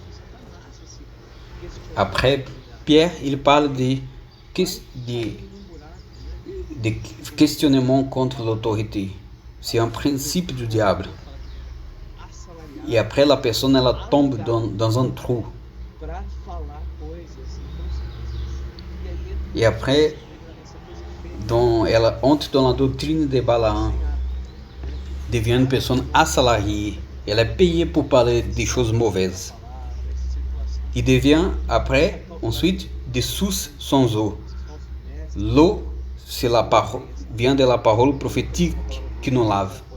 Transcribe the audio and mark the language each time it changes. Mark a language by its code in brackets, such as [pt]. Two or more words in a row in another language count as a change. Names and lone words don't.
[fr] Après, Pierre, il parle de questionnement contre l'autorité. C'est un principe du diable. [pt] assalariado [fr] et après la personne elle tombe dans un trou. [pt] para falar coisas. Então, e aí entra [fr] Et après, [pt] essa coisa feia, [fr] elle entre dans la doctrine de Balaam, devient une personne assalariée. Elle est payée pour parler des choses mauvaises. Il devient après, ensuite, des sources sans eau. L'eau, c'est la parole, vient de la parole prophétique qui nous lave.